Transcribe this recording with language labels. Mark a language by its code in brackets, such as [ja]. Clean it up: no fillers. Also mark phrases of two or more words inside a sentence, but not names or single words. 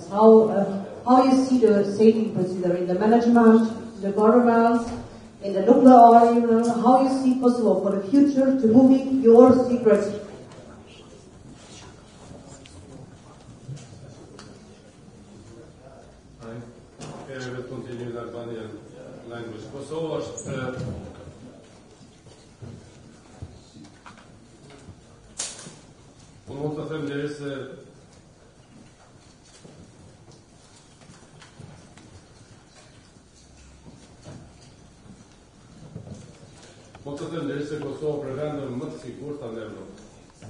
[en] How you see the safety procedure in the management, the government, in the nuclear area, how you see Kosovo for the future to moving your secrets. I will continue in Albanian language. [sq] Kosovo është unë mund të them deri se Kosova për vendën më të sigurta në Evropë.